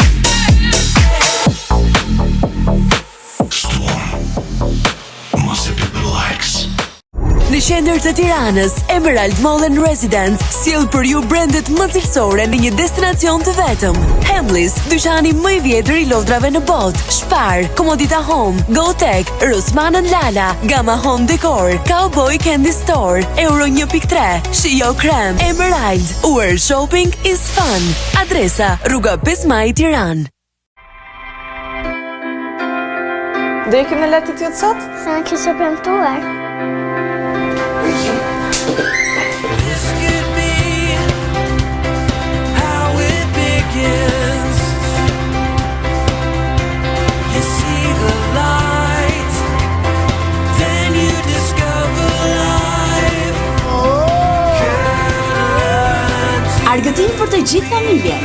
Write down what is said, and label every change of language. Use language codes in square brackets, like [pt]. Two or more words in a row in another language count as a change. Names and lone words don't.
[en] Must have been [sq] qendër të Tiranës, Emerald Mall and Residence sjell për ju brendet më cilësore në një destinacion të vetëm. Hamleys, dyqani më i vjetër i lodhrave në botë. Spar, Komodita Home, GoTech, Rossmann & Lala, Gamma Home Decor, Cowboy Candy Store, Euro 1.3, Shio Krem, Emerald. [en] Where shopping is fun. [sq] Adresa: Rruga 5 Maj, Tiranë. Do ikim në letit ju të sot? Sa në kishe premtuar. [en] This could be how it begins. You see the light, then you discover life. [sq] Argëtim për të gjithë familjen.